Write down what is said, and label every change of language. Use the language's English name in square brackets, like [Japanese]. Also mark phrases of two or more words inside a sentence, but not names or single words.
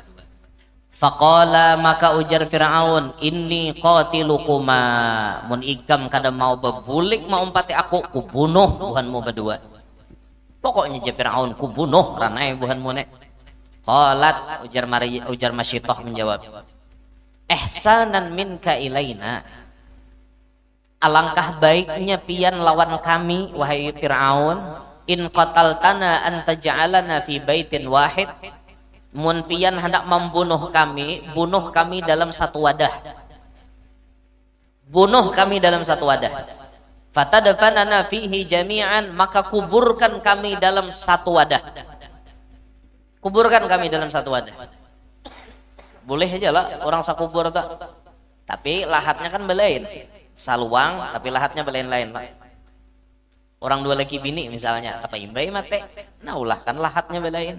[Banjar] Faqala maka ujar Fir'aun, [Arabic] إني قاتلكما, [Banjar] mun ikam kada mau bebulik mau umpati aku kubunuh buhanmu berdua. Pokoknya je Fir'aun kubunuh ranai buhanmu nek. Qalat ujar Masyitoh menjawab, [Arabic] إحسانا منك إلينا, [Banjar] alangkah baiknya pian lawan kami wahai Fir'aun, [Arabic] إن قتلتنا أن تجعلنا في بيت واحد, [Banjar] mun pian hendak membunuh kami, bunuh kami dalam satu wadah, bunuh kami dalam satu wadah. [Arabic] فتدفننا فيه جميعا, [Banjar] maka kuburkan kami dalam satu wadah, kuburkan kami dalam satu wadah. Boleh aja lah orang sakubur tak, tapi lahatnya kan belain, saluang tapi lahatnya belain-lain lah. Orang 2 laki bini misalnya, tapi imbai mate, nah ulah kan lahatnya belain.